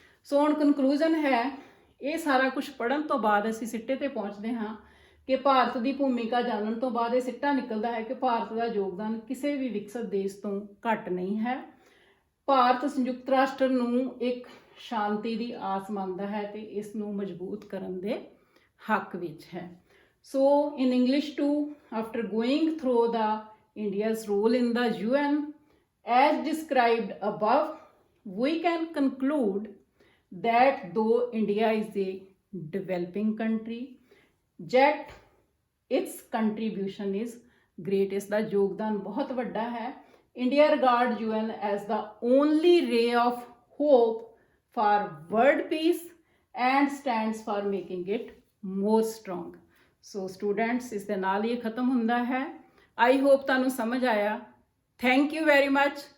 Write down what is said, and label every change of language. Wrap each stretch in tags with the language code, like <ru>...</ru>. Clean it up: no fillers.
<pa>ਸੋ ਹੁਣ ਕਨਕਲੂਜ਼ਨ ਹੈ, ਇਹ ਸਾਰਾ ਕੁਝ ਪੜ੍ਹਨ ਤੋਂ ਬਾਅਦ ਅਸੀਂ ਸਿੱਟੇ 'ਤੇ ਪਹੁੰਚਦੇ ਹਾਂ ਕਿ ਭਾਰਤ ਦੀ ਭੂਮਿਕਾ ਜਾਣਨ ਤੋਂ ਬਾਅਦ ਇਹ ਸਿੱਟਾ ਨਿਕਲਦਾ ਹੈ ਕਿ ਭਾਰਤ ਦਾ ਯੋਗਦਾਨ ਕਿਸੇ ਵੀ ਵਿਕਸਿਤ ਦੇਸ਼ ਤੋਂ ਘੱਟ ਨਹੀਂ ਹੈ। ਭਾਰਤ ਸੰਯੁਕਤ ਰਾਸ਼ਟਰ ਨੂੰ ਇੱਕ ਸ਼ਾਂਤੀ ਦੀ ਆਸ ਮੰਨਦਾ ਹੈ ਤੇ ਇਸ ਨੂੰ ਮਜ਼ਬੂਤ ਕਰਨ ਦੇ ਹੱਕ ਵਿੱਚ ਹੈ।</pa> <en>So in English too, after going through the India's role in the UN as described above, we can conclude that though India is a developing country, yet its contribution is great.</en> <pa>ਇਸ ਦਾ ਯੋਗਦਾਨ ਬਹੁਤ ਵੱਡਾ ਹੈ।</pa> <en>India regards UN as the only ray of hope for world peace and stands for making it more strong.</en> <pa>So students ਇਸ ਦੇ ਨਾਲ ਹੀ ਇਹ ਖਤਮ ਹੁੰਦਾ ਹੈ।</pa> <en>I hope</en> <pa>ਤੁਹਾਨੂੰ ਸਮਝ ਆਇਆ।</pa> <en>Thank you very much.</en>